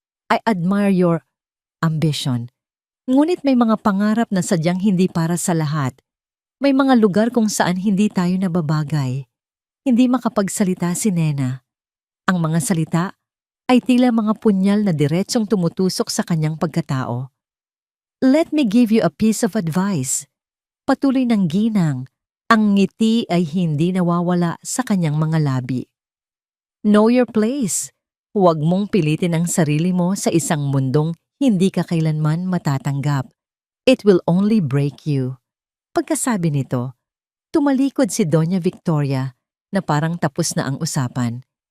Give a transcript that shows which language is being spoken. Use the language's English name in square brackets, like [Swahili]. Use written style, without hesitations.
[English] "I admire your ambition. [Filipino] Ngunit may mga pangarap na sadyang hindi para sa lahat. May mga lugar kung saan hindi tayo nababagay." Hindi makapagsalita si Nena. Ang mga salita ay tila mga punyal na diretsong tumutusok sa kanyang pagkatao. [English] "Let me give you a piece of advice." [Filipino] Patuloy ng ginang, ang ngiti ay hindi nawawala sa kanyang mga labi. [English] "Know your place. [Filipino] Huwag mong pilitin ang sarili mo sa isang mundong hindi ka kailanman matatanggap. [English] It will only break you." [Filipino] Pagkasabi nito, tumalikod si Doña Victoria na parang tapos na ang usapan.